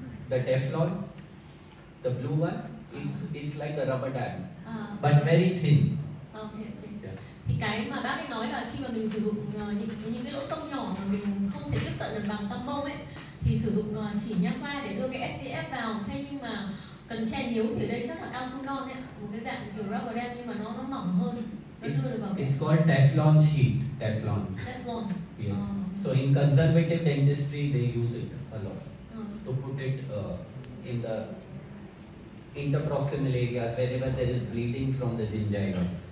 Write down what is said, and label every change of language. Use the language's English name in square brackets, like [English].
[English] The Teflon, the blue one, it's like a rubber dam, but Okay. very thin. Okay. Yeah. [Vietnamese] Thì cái mà bác ấy nói là khi mà mình sử dụng những cái lỗ sông nhỏ mà mình không thể tiếp cận được bằng tăm bông ấy, thì sử dụng chỉ nha khoa để đưa cái SDF vào. Thế nhưng mà cần che níu thì ở đây chắc là cao su non ấy, một cái dạng kiểu rubber dam nhưng mà nó mỏng hơn, nó đưa được vào cái [English] It's called Teflon sheet. Teflon. Teflon. Yes. So in conservative dentistry they use it a lot to put it in the interproximal areas wherever there is bleeding from the gingiva.